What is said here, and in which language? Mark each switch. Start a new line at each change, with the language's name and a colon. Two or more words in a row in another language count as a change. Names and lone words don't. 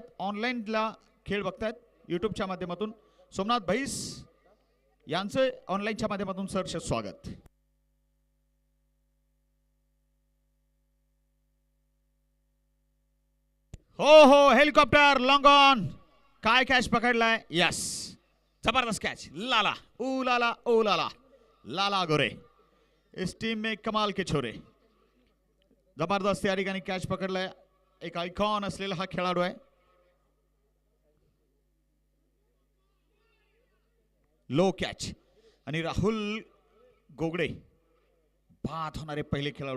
Marathi: ऑनलाईनला खेळ बघतायत यूट्यूबच्या माध्यमातून. सोमनाथ भाईस यांचं ऑनलाईनच्या माध्यमातून सहर्ष स्वागत. हो हो,
English: helicopter long on.
Marathi: काय कॅच पकडलाय? यस, जबरदस्त कॅच.
Hindi: लाला ओ लाला ओ लाला, लाला गोरे इस टीम में कमाल के छोरे.
Marathi: जबरदस्त या ठिकाणी कॅच पकडलाय. एक आयकॉन असलेला हा खेळाडू आहे. लो कॅच. आणि राहुल गोगडे बाद होणारे पहिले खेळाडू.